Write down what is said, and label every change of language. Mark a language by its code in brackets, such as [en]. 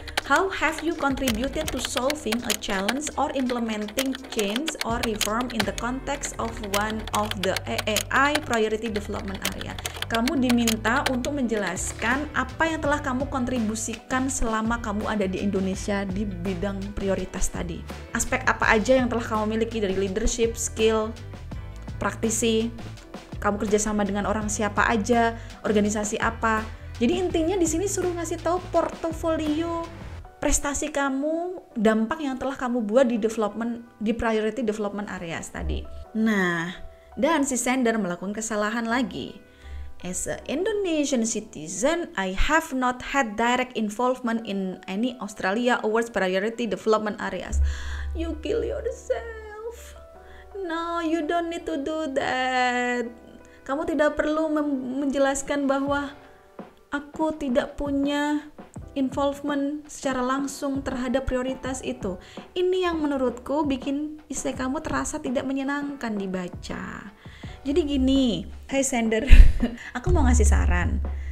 [en] How have you contributed to solving a challenge or implementing change or reform in the context of one of the AAI priority development area? [id] Kamu diminta untuk menjelaskan apa yang telah kamu kontribusikan selama kamu ada di Indonesia di bidang prioritas tadi. Aspek apa aja yang telah kamu miliki dari leadership, skill, praktisi, kamu kerjasama dengan orang siapa aja, organisasi apa. Jadi intinya di sini suruh ngasih tahu portofolio prestasi kamu, dampak yang telah kamu buat di priority development areas tadi. Nah, dan si sender melakukan kesalahan lagi. [en] As an Indonesian citizen, I have not had direct involvement in any Australia Awards priority development areas. You kill yourself. No, you don't need to do that. [id] Kamu tidak perlu menjelaskan bahwa aku tidak punya involvement secara langsung terhadap prioritas itu. Ini yang menurutku bikin essay kamu terasa tidak menyenangkan dibaca. Jadi gini, hai sender, aku mau ngasih saran.